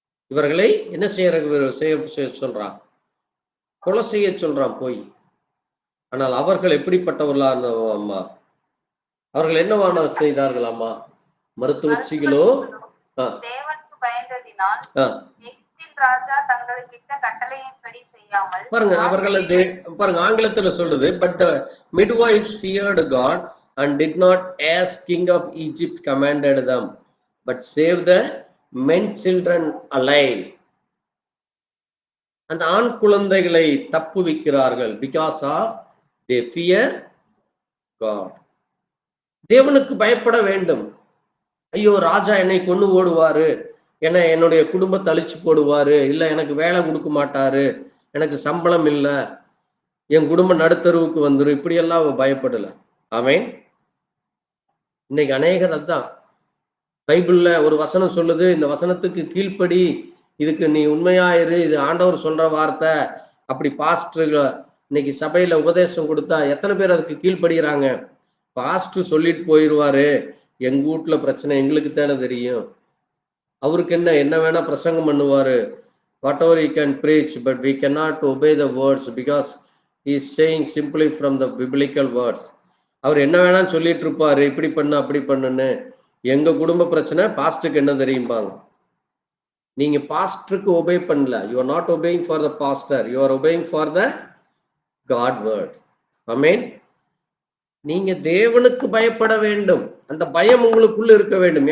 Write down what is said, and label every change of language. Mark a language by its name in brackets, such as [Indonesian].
[Tamil] இவர்களை என்ன செய்ய சொல்றான்? கொலை செய்ய சொல்றான் போய். ஆனால் அவர்கள் எப்படிப்பட்டவர்களா இருந்தவம்மா? அவர்கள் என்னவான செய்தார்கள் அம்மா? மருத்துவச்சிகளோ தேவனுக்கு பயந்ததினால் எகிப்தின் ராஜா தங்களுக்கு இட்ட கட்டளையின்படி செய்ய முடியாமல் பாருங்க அவர்களது பாருங்க ஆங்கிலத்துல சொல்லுது, but [English] the midwives feared God and did not as king of Egypt commanded them, but saved the men children alive. [Tamil] அந்த ஆண் குழந்தைகளை தப்புவிக்கிறார்கள் [English] because of they fear God. [Tamil] தேவனுக்கு பயப்பட வேண்டும். ஐயோ ராஜா என்னை கொண்டு ஓடுவாரு, என்னுடைய குடும்பத்தை அழிச்சு போடுவாரு, இல்ல எனக்கு வேலை கொடுக்க மாட்டாரு, எனக்கு சம்பளம் இல்ல, என் குடும்பம் நடுத்தருவுக்கு வந்துடும், இப்படியெல்லாம் அவ பயப்படல. ஆமென். இன்னைக்கு அநேகர் அதான். பைபிள்ல ஒரு வசனம் சொல்லுது, இந்த வசனத்துக்கு கீழ்ப்படி, இதுக்கு நீ உண்மையாயிரு, இது ஆண்டவர் சொல்ற வார்த்தை. அப்படி பாஸ்டர்கள் இன்னைக்கு சபையில உபதேசம் கொடுத்தா எத்தனை பேர் அதுக்கு கீழ்ப்படுகிறாங்க? பாஸ்டர் சொல்லிட்டு போயிடுவாரு, எங்க வீட்டுல பிரச்சனை எங்களுக்கு தானே தெரியும், அவருக்கு என்ன வேணா பிரசங்கம் பண்ணுவாரு, [English] Whatever he can preach, but we cannot obey the words because he is saying simply from the biblical words. [Tamil] அவர் என்ன வேணா சொல்லிட்டு இருப்பாரு, இப்படி பண்ணு அப்படி பண்ணுன்னு. எங்க குடும்ப பிரச்சனை பாஸ்டருக்கு என்ன தெரியும்பாங்க. நீங்க பாஸ்டருக்கு ஒபே பண்ணல. [English] You are not obeying for the pastor, you are obeying for the God word. Amen. [Tamil] நீங்க தேவனுக்கு பயப்பட வேண்டும். அந்த பயம் உங்களுக்குள்ள இருக்க வேண்டும்.